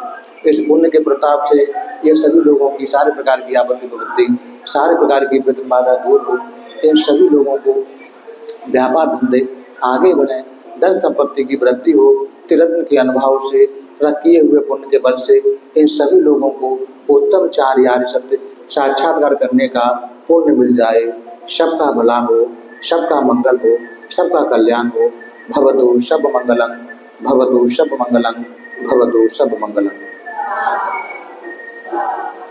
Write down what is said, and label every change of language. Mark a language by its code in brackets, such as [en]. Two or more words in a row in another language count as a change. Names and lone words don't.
[hi] इस पुण्य के प्रताप से ये सभी लोगों की सारे प्रकार की आपत्ति विपत्ति, सारे प्रकार की विघ्न बाधा दूर हो, इन सभी लोगों को व्यापार धंधे आगे बढ़े, धन संपत्ति की वृद्धि हो, तिरत्न के अनुभव से तथा किए हुए पुण्य के बल से इन सभी लोगों को उत्तम चार सत्य साक्षात्कार करने का पुण्य मिल जाए। सबका भला हो, सबका मंगल हो, सबका कल्याण हो। [pi] भवतु सब मंगलम, भवतु सब मंगलम, भवतु सब मंगलम।